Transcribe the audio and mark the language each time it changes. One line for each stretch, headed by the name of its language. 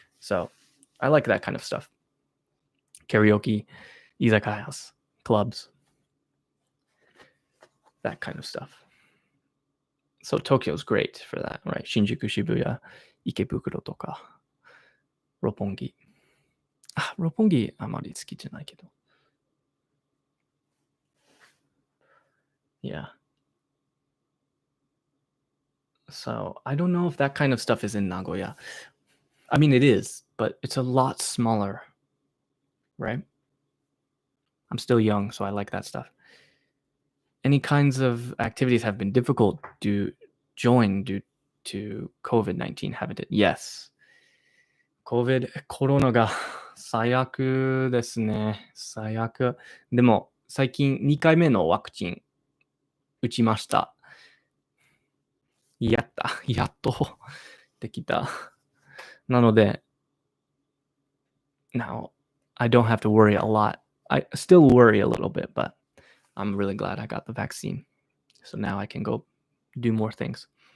English: So I like that kind of stuff. Karaoke, izakayas, clubs, that kind of stuff. So Tokyo's great for that, right? Shinjuku, Shibuya, Ikebukuro とか、六本木。
Japanese: 六本木あまり好きじゃないけど。
English: Yeah. So I don't know if that kind of stuff is in Nagoya. I mean, it is, but it's a lot smaller, right? I'm still young, so I like that stuff. Any kinds of activities have been difficult to join due to COVID-19, haven't it? Yes.
Japanese: COVID、コロナが最悪ですね。最悪。でも、最近2回目のワクチン打ちました。やっとできた。なので、
English: now I don't have to worry a lot. I still worry a little bit, but I'm really glad I got the vaccine. So now I can go do more things.